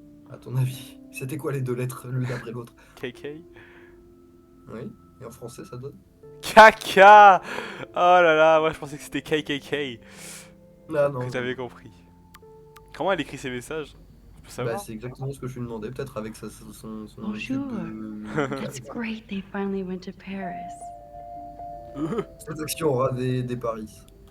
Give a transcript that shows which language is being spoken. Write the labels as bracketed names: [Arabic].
[French] À ton avis, c'était quoi les deux lettres l'une après l'autre? KK? Oui, et en français ça donne? Caca. Oh là là, moi je pensais que c'était KKK. Ah non, Que non. t'avais compris. Comment elle écrit ses messages? Je peux Bah, c'est exactement ce que je lui demandais, peut-être avec son Bonjour. tube [English] It's great they finally went to Paris. [French] Cette action aura des paris.